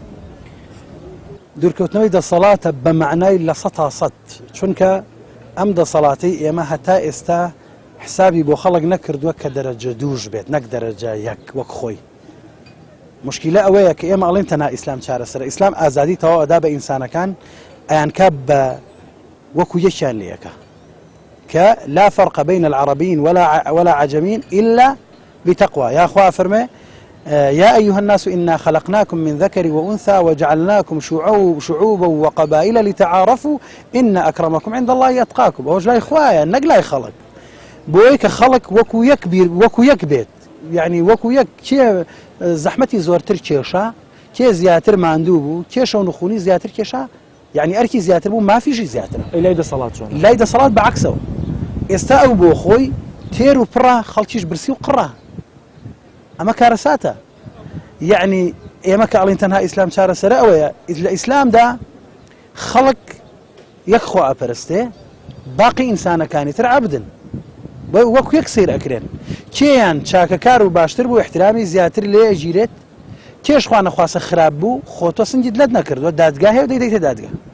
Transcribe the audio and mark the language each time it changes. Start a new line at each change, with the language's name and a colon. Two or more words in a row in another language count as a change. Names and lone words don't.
Central Kurdish: دوورکەوتنەوەی دەسەڵاتە بە معنای لە 100% چونکە ئەم دەسەڵاتی ئێمە هەتا ئێستا حسابی بۆ خەڵک نەکردووە کە دەرەجە دووش بێت نەک دەرەجە یەک وەک خۆی. مشکلە ئەوەیە کە ئێمە ئەڵێن تەنها ئیسلام چارەسەرە ئیسلام ئازادی تەواو ئەدا بە ئینسانەکان ئەیانکە بە وەکو یەکیان لەیەکە کە
Arabic: لا فرق بين العربيين ولا عجمين إلا بتقوى. يا أخوة فرمي يا أيها الناس إنا خلقناكم من ذكر وأنثى وجعلناكم شعوبا وقبائل لتعارفوا إن أكرمكم عند الله أتقاكم. أوج لا إخوايا نقلا خلق
Central Kurdish: بۆیە کە خەڵک وەکو یەک بێت یعنی وەکو یەک کێ زەحمەتی زۆرتر کێشە کێ زیاتر ماندوو بوو کێشە و نخوونی زیاتر کێشە یعنی ئەرکی زیاتر بوو مافیشی زیاتر لای دەسەڵات چۆن لای دەسەڵات بەعکسەوە ئێستا ئەو بۆ خۆی تێر و پڕە خەڵکیش برسی و قڕە ئەمە کارەساتە یعنی ئێمە کە ئەڵین تەنها ئیسلام چارەسەرە ئەوەیە لە ئیسلامدا خەڵک یەک خوا ئەپەرستێ باقی ئینسانەکانی تر عەبدن وەکو یەک سیر ئەکرێن کێیان چاکەکار و باشتر بوو احترامی زیاتر لێ ئەگیرێت کێش خوا نەخواسە خراپ بوو خۆ تۆ سنگیت لەت نەکردووە دادگا هەیە و دەیدەیتە دادگا